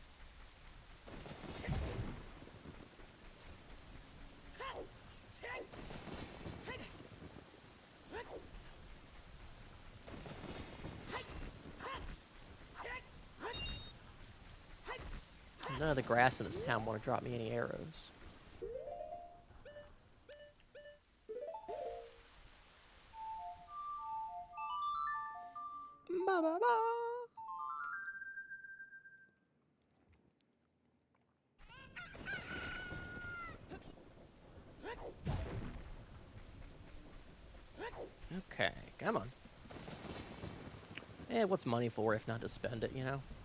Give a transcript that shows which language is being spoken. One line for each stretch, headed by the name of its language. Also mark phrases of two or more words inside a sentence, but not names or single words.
English: None of the grass in this town want to drop me any arrows. Ba ba ba. Okay, come on. Eh, what's money for if not to spend it, you know?